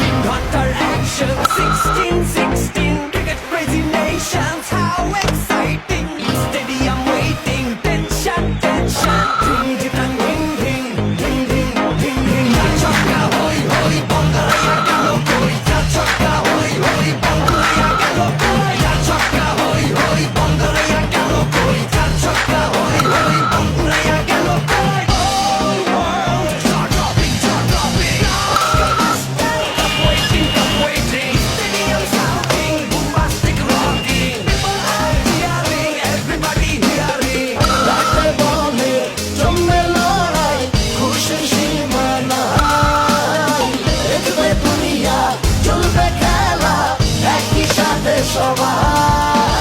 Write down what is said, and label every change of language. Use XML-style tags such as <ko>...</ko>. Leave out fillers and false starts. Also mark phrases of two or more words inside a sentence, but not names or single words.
<en>Hunter action, 16, cricket crazy nations, how exciting! Stadium waiting, tension, ding ding ding ding ding ding ding ding. Ya chocka hoi hoi, Bongaraya gelo koi. Ya chocka hoi hoi, Bongaraya gelo koi. Ya chocka hoi hoi, Bongaraya gelo koi. Ya chocka hoi hoi, Bongaraya gelo koi. All world jaw dropping. Cup waiting, stadium shouting, bombastic rocking. People are cheering, everybody hearing.</en> <bn>রাতে বলে জমে লড়াই খুশির সীমা নাই দেখবে দুনিয়া চলবে খেলা একই সাথে সবাই</bn>